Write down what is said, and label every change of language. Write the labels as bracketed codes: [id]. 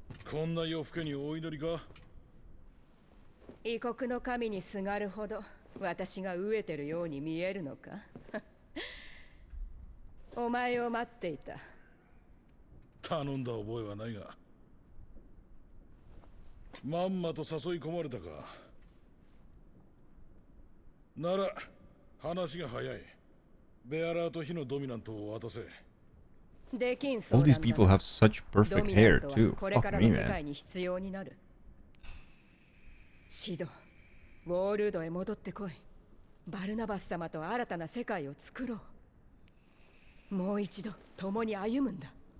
[ja] こんな夜更けにお祈りか異国の神にすがるほど私が飢えてるように見えるのかお前を待っていた頼んだ覚えはないがまんまと誘い込まれたかなら話が早いベアラーと火のドミナントを渡せ [en] All these people have such perfect hair too. Fuck me, man. [ja] シド、ウォールードへ戻ってこい。バルナバス様と新たな世界を作ろう。もう一度共に歩むんだ。